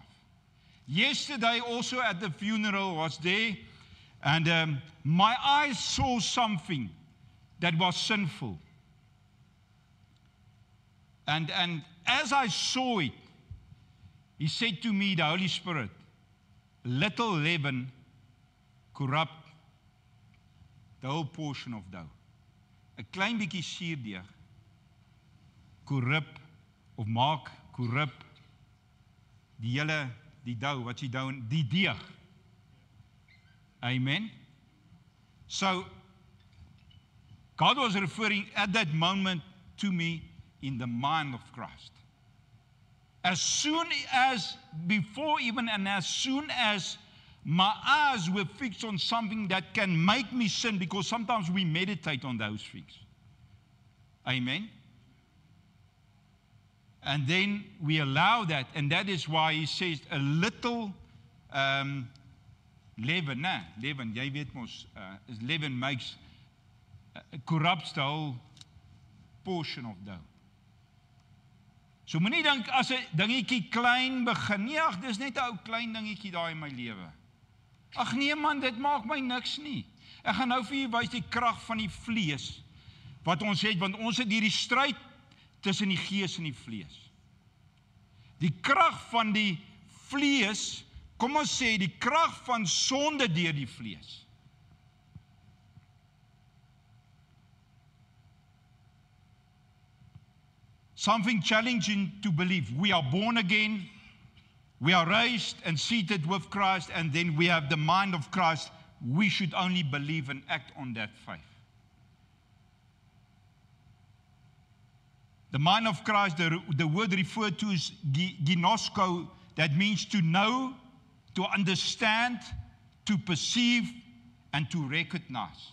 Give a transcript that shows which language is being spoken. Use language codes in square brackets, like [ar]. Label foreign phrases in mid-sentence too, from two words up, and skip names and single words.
[en] Yesterday also at the funeral was there, and my eyes saw something that was sinful. And as I saw it, he said to me, the Holy Spirit, little leaven corrupt the whole portion of dough. [af] 'n klein bietjie suurdeeg korrup of maak korrup die dough, wat jy dough, die deeg. [en] Amen. So God was referring at that moment to me in the mind of Christ. As soon as, before even, and as soon as my eyes were fixed on something that can make me sin, because sometimes we meditate on those things. Amen. And then we allow that, and that is why he says a little leaven, leaven, [af] jy weet mos, [en] leaven makes, corrupts the whole portion of dough. [af] So moenie dink as 'n dingetjie klein begin, nee, ag, dis net 'n ou klein dingetjie daar in my lewe. Ag nee man, dit maak my niks nie. Ek gaan nou vir julle wys die krag van die vlees wat ons het, want ons het hierdie stryd tussen die gees en die vlees. Die krag van die vlees, kom ons sê die krag van sonde deur die vlees. [en] Something challenging to believe. We are born again, we are raised and seated with Christ, and then we have the mind of Christ. We should only believe and act on that faith. The mind of Christ, the word referred to is ginosko, that means to know, to understand, to perceive, and to recognize.